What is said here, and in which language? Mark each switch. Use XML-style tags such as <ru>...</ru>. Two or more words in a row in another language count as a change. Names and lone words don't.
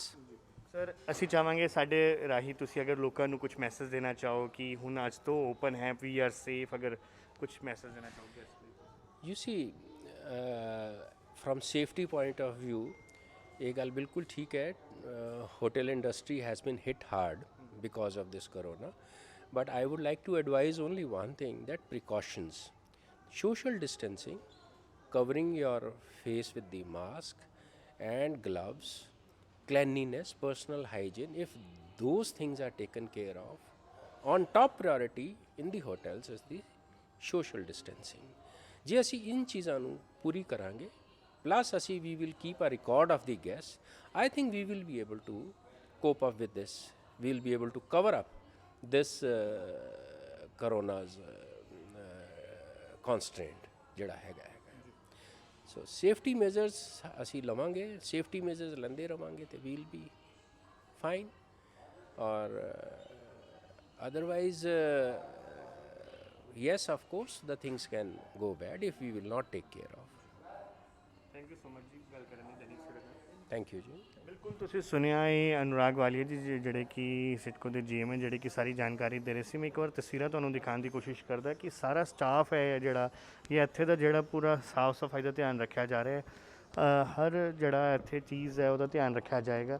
<pa>ਸਰ ਅਸੀਂ ਚਾਹਾਂਗੇ ਸਾਡੇ ਰਾਹੀਂ ਤੁਸੀਂ ਅਗਰ ਲੋਕਾਂ ਨੂੰ ਕੁਝ ਮੈਸੇਜ ਦੇਣਾ ਚਾਹੋ ਕਿ ਹੁਣ ਅੱਜ ਤੋਂ ਓਪਨ ਹੈ,</pa> <en>we are safe,</en> <pa>ਅਗਰ ਕੁਝ ਮੈਸੇਜ ਦੇਣਾ ਚਾਹੋਗੇ ਇਸ ਲਈ?</pa> <en>you see from safety point of view</en> <pa>ਇਹ ਗੱਲ ਬਿਲਕੁਲ ਠੀਕ ਹੈ,</pa> <en>hotel industry has been hit hard because of this corona, but I would like to advise only one thing, that precautions, social distancing, covering your face with the mask and gloves, cleanliness, personal hygiene, if those things are taken care of, on top priority in the hotels is the social distancing.</en> <pa>ਜੇ ਅਸੀਂ ਇਨ ਚੀਜ਼ਾਂ ਨੂੰ ਪੂਰੀ ਕਰਾਂਗੇ, plus ਅਸੀਂ</pa> <en>we will keep a record of the guests, I think we will be able to cope up with this. We will be able to cover up this corona's constraint</en> <pa>ਜਿਹੜਾ ਹੈਗਾ।</pa> <en>so safety measures</en> <pa>ਅਸੀਂ ਲਵਾਂਗੇ,</pa> <en>safety measures</en> <pa>ਲੈਂਦੇ ਰਵਾਂਗੇ ਤੇ</pa> <en>we'll be fine, ਔਰ ਅਦਰਵਾਈਜ਼ yes, of course, the things can go bad if we will not take care of. thank you so much</en> <pa>ਜੀ ਗੱਲ ਕਰਨ ਲਈ ਦੈਨਿਕ ਸਵੇਰਾ ਨਾਲ।</pa> <en>Thank you ਜੀ।</en> <pa>ਬਿਲਕੁਲ ਤੁਸੀਂ ਸੁਣਿਆ ਇਹ ਅਨੁਰਾਗ ਵਾਲੀਆ ਜੀ ਜਿਹੜੇ ਕਿ ਸਿਟਕੋ ਦੇ GM ਹੈ, ਜਿਹੜੇ ਕਿ ਸਾਰੀ ਜਾਣਕਾਰੀ ਦੇ ਰਹੇ ਸੀ। ਮੈਂ ਇੱਕ ਵਾਰ ਤਸਵੀਰਾਂ ਤੁਹਾਨੂੰ ਦਿਖਾਉਣ ਦੀ ਕੋਸ਼ਿਸ਼ ਕਰਦਾ ਕਿ ਸਾਰਾ ਸਟਾਫ ਹੈ ਜਿਹੜਾ ਇਹ ਇੱਥੇ ਦਾ ਜਿਹੜਾ ਪੂਰਾ ਸਾਫ ਸਫਾਈ ਦਾ ਧਿਆਨ ਰੱਖਿਆ ਜਾ ਰਿਹਾ ਹੈ, ਹਰ ਜਿਹੜਾ ਇੱਥੇ ਚੀਜ਼ ਹੈ ਉਹਦਾ ਧਿਆਨ ਰੱਖਿਆ ਜਾਏਗਾ।</pa>